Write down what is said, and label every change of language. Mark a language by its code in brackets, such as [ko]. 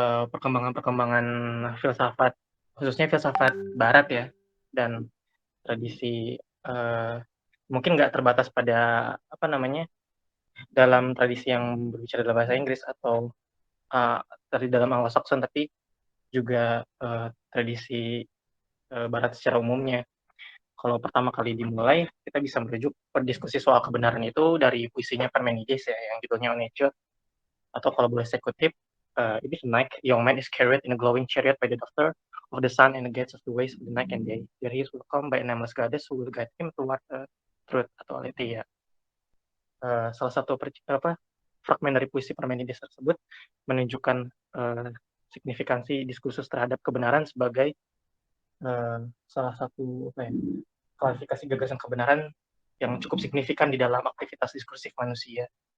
[id] perkembangan-perkembangan filsafat, khususnya filsafat Barat ya, dan tradisi mungkin nggak terbatas pada apa namanya dalam tradisi yang berbicara dalam bahasa Inggris atau dari dalam Anglo-Saxon, tapi juga tradisi Barat secara umumnya. Kalau pertama kali dimulai, kita bisa merujuk berdiskusi soal kebenaran itu dari puisinya Parmenides ya, yang judulnya On Nature. Atau kalau boleh saya kutip, [en] it is night, young man is carried in a glowing chariot by the daughter of the sun and the gates of the ways of the night and day. There he is welcomed by a nameless goddess who will guide him toward truth atau Aletheia. [id] Salah satu fragmen dari puisi Parmenides tersebut menunjukkan signifikansi diskursus terhadap kebenaran sebagai salah satu klasifikasi gagasan kebenaran yang cukup signifikan di dalam aktivitas diskursif manusia.